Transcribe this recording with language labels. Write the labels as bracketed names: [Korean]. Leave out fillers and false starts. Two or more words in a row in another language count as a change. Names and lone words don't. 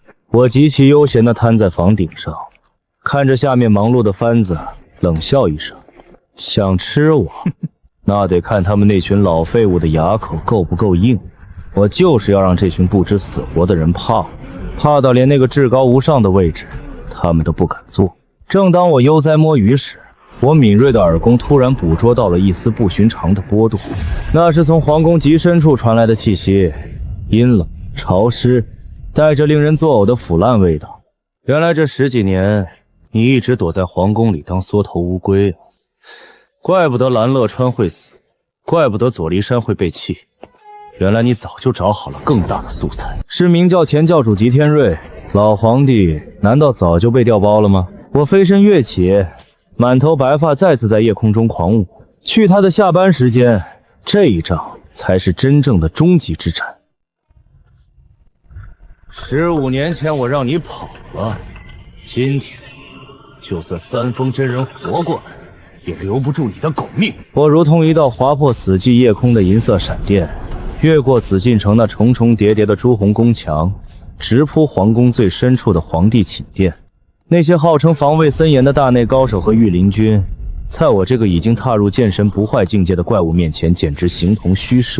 [Chinese] 我極其悠閒地癱在房頂上，看着下面忙碌的番子，冷笑一聲：想吃我，那得看他們那群老廢物的牙口夠不夠硬。我就是要讓這群不知死活的人怕到連那個至高無上的位置他們都不敢坐。正當我悠哉摸魚時，我敏銳的耳弓突然捕捉到了一絲不寻常的波动，那是從皇宮極深處傳來的氣息，陰冷潮濕，帶着令人作嘔的腐爛味道。原來這10幾年你一直躲在皇宮裡當縮頭烏龜啊！怪不得蘭樂川會死，怪不得左驪山會被棄，原來你早就找好了更大的素材。是明教前教主吉天瑞，老皇帝难道早就被调包了嗎？我飞身躍起，滿頭白髮再次在夜空中狂舞。去他的下班時間，這一仗才是真正的終極之戰。15年前我讓你跑了，今天就算三丰真人活過来，也留不住你的狗命。我如同一道劃破死寂夜空的銀色閃電，越過紫禁城那重重疊疊的朱紅宮牆，直撲皇宮最深處的皇帝寢殿。那些號稱防衛森嚴的大內高手和御林軍，在我這個已經踏入劍神不壞境界的怪物面前，簡直形同虛設。